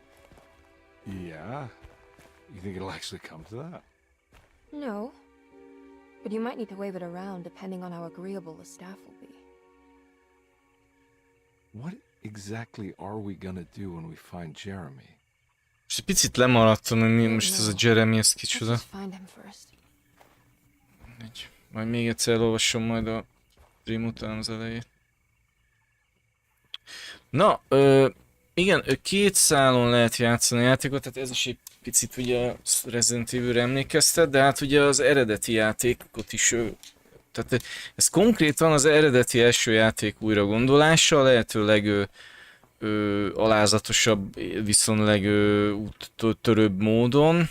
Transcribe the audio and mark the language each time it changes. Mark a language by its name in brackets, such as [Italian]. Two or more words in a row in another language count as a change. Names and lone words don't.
[English] Yeah. You think it'll actually come to that? No. But you might need to wave it around depending on how agreeable the staff will be. What exactly are we gonna do when we find Jeremy? [Hungarian] Most egy picit lemaradtam, hogy mi most ez a Jeremy, ez kicsoda. Let's just find him first. Majd még egyszer elolvasom majd a stream után az elejét. Na, igen, két szálon lehet játszani a játékot, tehát ez is egy picit ugye a Resident Evil-re emlékeztet, de hát ugye az eredeti játékot is, tehát ez konkrétan az eredeti első játék újra gondolása, lehetőleg alázatosabb, viszonylag úttörőbb módon.